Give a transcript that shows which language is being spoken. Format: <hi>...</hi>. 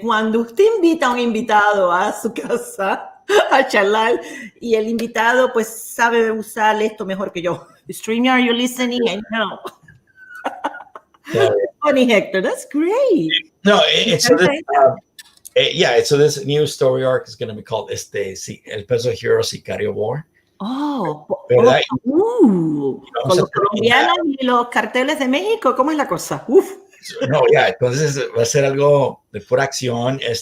<es>Cuando usted invita a un invitado a su casa a charlar y el invitado pues sabe usar esto mejor que yo.</es> <en>StreamYard, you're listening? I know. Funny, Hector. That's great. No, so this new story arc is going to be called El Peso Hero Sicario War.</en> <es>¿Verdad? Con los colombianos y los carteles de México, ¿cómo es la cosa? No, entonces va a ser algo de pura acción.</es>